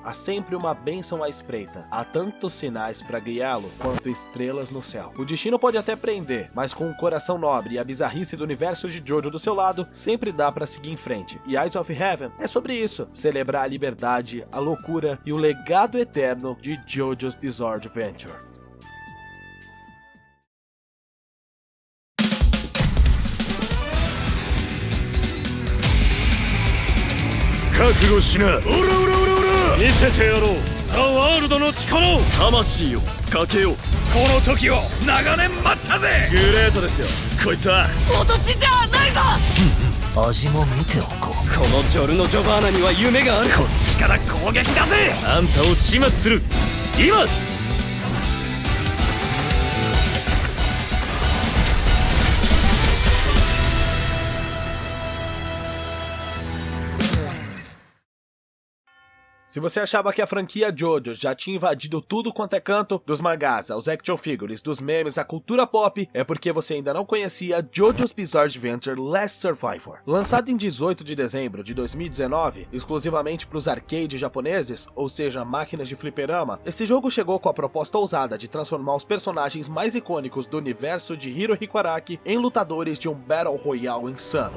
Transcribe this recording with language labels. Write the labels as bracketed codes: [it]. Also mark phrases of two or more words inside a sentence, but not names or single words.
[pt] Há sempre uma bênção à espreita. Há tantos sinais para guiá-lo quanto estrelas no céu. O destino pode até prender, mas com um coração nobre e a bizarrice do universo de Jojo do seu lado, sempre dá para seguir em frente. E Eyes of Heaven é sobre isso, celebrar a liberdade, a loucura e o legado eterno de Jojo's Bizarre Adventure. [ja] 見せてやろうザ・ワールドの力を魂をかけようこの時を長年待ったぜグレートですよこいつは私じゃないぞ味も見ておこうこのジョルノ・ジョバーナには夢があるこっちから攻撃だぜあんたを始末する今 [pt] Se você achava que a franquia Jojo já tinha invadido tudo quanto é canto, dos mangás aos [en] action figures, [pt] dos memes à cultura pop, é porque você ainda não conhecia Jojo's Bizarre Adventure Last Survivor. Lançado em 18 de dezembro de 2019, exclusivamente para os arcades japoneses, ou seja, máquinas de fliperama, esse jogo chegou com a proposta ousada de transformar os personagens mais icônicos do universo de Hirohiko Araki em lutadores de um [en] Battle Royale [pt] insano.